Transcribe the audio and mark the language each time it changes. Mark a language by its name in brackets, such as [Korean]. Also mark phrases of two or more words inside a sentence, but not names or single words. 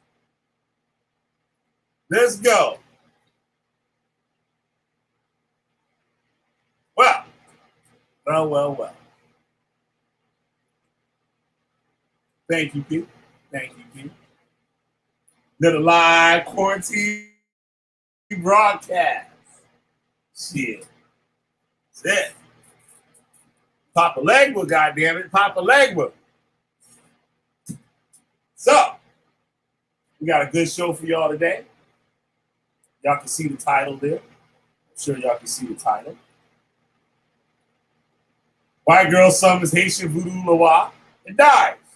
[English] Let's go. Well. Thank you, Pete. Little live quarantine broadcast. Shit. That's it. Papa Legba, goddammit. Papa Legba. So, we got a good show for y'all today. Y'all can see the title there. I'm sure y'all can see the title. White girl summons Haitian Vodou Lwa and dies.